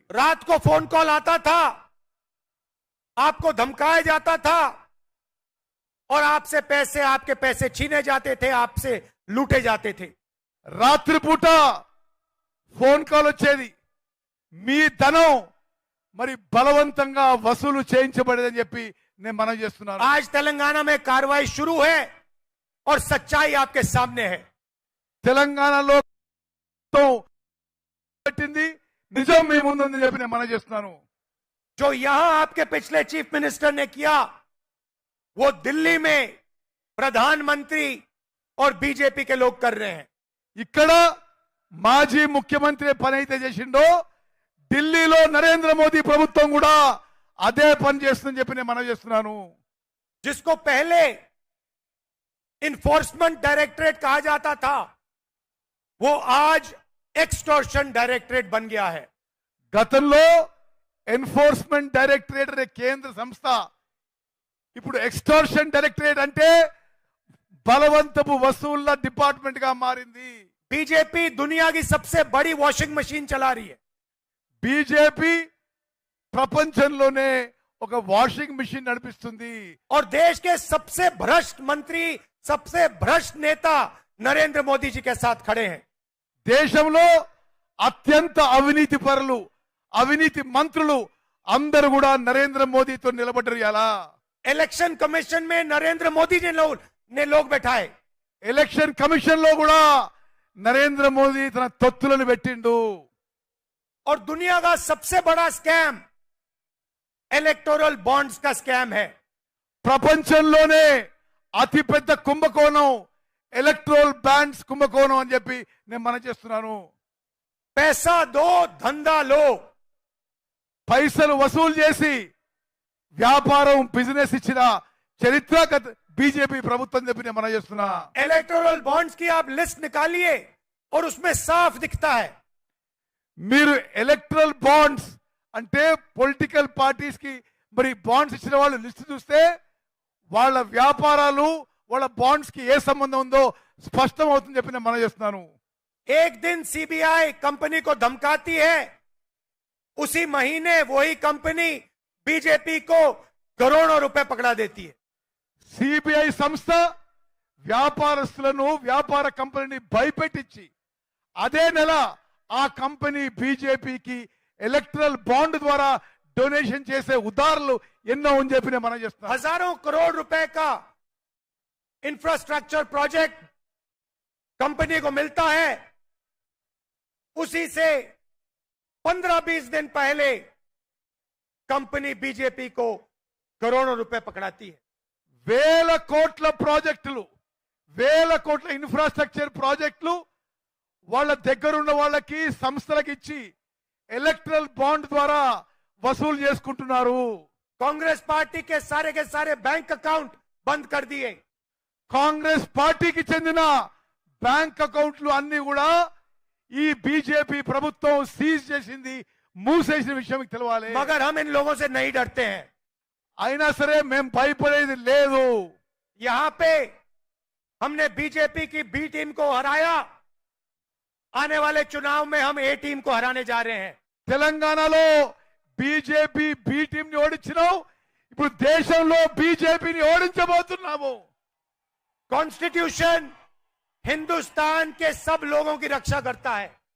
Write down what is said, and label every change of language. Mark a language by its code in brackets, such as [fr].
[hi] रात को phone call आता था, आपको धमकाया जाता था और आपसे पैसे, आपके पैसे छीने जाते थे, आपसे लूटे जाते थे. [te] రాత్రిపూట ఫోన్ కాల్ వచ్చేది, మీ ధనం మరి బలవంతంగా వసూలు చేయించబడేదని చెప్పి నేను మనవి చేస్తున్నాను. [hi] आज तेलंगाना में कार्रवाई शुरू है और सच्चाई आपके सामने है. [te] తెలంగాణలో పెట్టింది నిజం మీ ముందుందని చెప్పి నేను మనవి చేస్తున్నాను. [hi] जो यहां आपके पिछले चीफ मिनिस्टर ने किया, वो दिल्ली में प्रधानमंत्री और बीजेपी के लोग कर रहे हैं. [te] ఇక్కడ మాజీ ముఖ్యమంత్రి పని అయితే చేసిండో ఢిల్లీలో నరేంద్ర మోదీ ప్రభుత్వం కూడా అదే పని చేస్తుందని చెప్పి నేను మనవి చేస్తున్నాను. [hi] जिसको पहले इन्फोर्समेंट डायरेक्टरेट कहा जाता था, वो आज एक्सटॉर्शन डायरेक्टरेट बन गया है. [te] గతంలో ఎన్ఫోర్స్మెంట్ డైరెక్టరేట్ అనే కేంద్ర సంస్థ ఇప్పుడు ఎక్స్టార్షన్ డైరెక్టరేట్ అంటే బలవంతపు వసూళ్ల డిపార్ట్మెంట్ గా మారింది. [hi] बीजेपी दुनिया की सबसे बड़ी वॉशिंग मशीन चला रही है. [te] బీజేపీ ప్రపంచంలోనే ఒక వాషింగ్ మిషన్ నడిపిస్తుంది. [hi] और देश के सबसे भ्रष्ट मंत्री, सबसे भ्रष्ट नेता नरेंद्र मोदी जी के साथ खड़े हैं. [te] దేశంలో అత్యంత అవినీతి పరులు, అవినీతి మంత్రులు అందరూ కూడా నరేంద్ర మోదీతో నిలబడ్డారు. ఎలా [hi] इलेक्शन कमीशन में नरेंद्र मोदी जी ने लोग बैठाए. [te] ఎలక్షన్ కమిషన్ లో కూడా నరేంద్ర మోదీ తన తొత్తులను పెట్టిండు. [hi] और दुनिया का सबसे बड़ा स्कैम इलेक्टोरल बॉन्ड्स का स्कैम है. [te] ప్రపంచంలోనే అతిపెద్ద కుంభకోణం ఎలక్ట్రోల్ బాండ్స్ కుంభకోణం అని చెప్పి నేను మనం చేస్తున్నాను. [hi] पैसा दो, धंधा लो. [te] పైసలు వసూలు చేసి వ్యాపారం, బిజినెస్ ఇచ్చిన చరిత్ర బీజేపీ ప్రభుత్వం చెప్పి నేను మనం చేస్తున్నా. [hi] इलेक्टोरल बॉन्ड्स की आप लिस्ट निकालिए और उसमें साफ दिखता है. [te] మీరు ఎలక్ట్రల్ బాండ్స్ అంటే పొలిటికల్ పార్టీస్ కి మరి బాండ్స్ ఇచ్చిన వాళ్ళు లిస్ట్ చూస్తే వాళ్ళ వ్యాపారాలు వాళ్ళ బాండ్స్ కి ఏ సంబంధం ఉందో స్పష్టం అవుతుందని చెప్పి నేను మనం చేస్తున్నాను. [hi] एक दिन सीबीआई कंपनी को धमकाती है, उसी महीने वही कंपनी बीजेपी को करोड़ों रुपए पकड़ा देती है. [te] సిబిఐ సంస్థ వ్యాపారస్తులను వ్యాపార కంపెనీని భయపెట్టించి అదే నెల ఆ కంపెనీ బీజేపీకి ఎలక్ట్రల్ బాండ్ ద్వారా డొనేషన్ చేసే ఉదాహరణలు ఎన్నో అని చెప్పి నేను మనం చేస్తున్నాను. [hi] हजारों करोड़ रुपए का इंफ्रास्ट्रक्चर प्रोजेक्ट कंपनी को मिलता है, उसी से 15-20 दिन पहले कंपनी बीजेपी को करोड़ों रुपए पकड़ाती है. [te] వేల కోట్ల ప్రాజెక్టులు, వేల కోట్ల ఇన్ఫ్రాస్ట్రక్చర్ ప్రాజెక్టులు వాళ్ళ దగ్గరున్న వాళ్ళకి సంస్థలకు ఇచ్చి ఎలక్ట్రల్ బాండ్ ద్వారా వసూలు చేసుకుంటున్నారు. [hi] कांग्रेस पार्टी के सारे बैंक अकाउंट बंद कर दिए. [te] కాంగ్రెస్ పార్టీకి చెందిన బ్యాంక్ అకౌంట్లు అన్ని కూడా ఈ బీజేపీ ప్రభుత్వం సీజ్ చేసింది, మూసేసిన విషయం మీకు తెలవాలి. [hi] मगर हम इन लोगों से नहीं डरते हैं. [te] అయినా సరే మేము భయపడేది లేదు. [hi] यहां पे हमने बीजेपी की बी टीम को हराया, आने वाले चुनाव में हम ए टीम को हराने जा रहे हैं. [te] తెలంగాణలో బీజేపీ బి టీం ని ఓడించినావు, ఇప్పుడు దేశంలో బీజేపీని ఓడించబోతున్నాము. [hi] कॉन्स्टिट्यूशन हिंदुस्तान के सब लोगों की रक्षा करता है.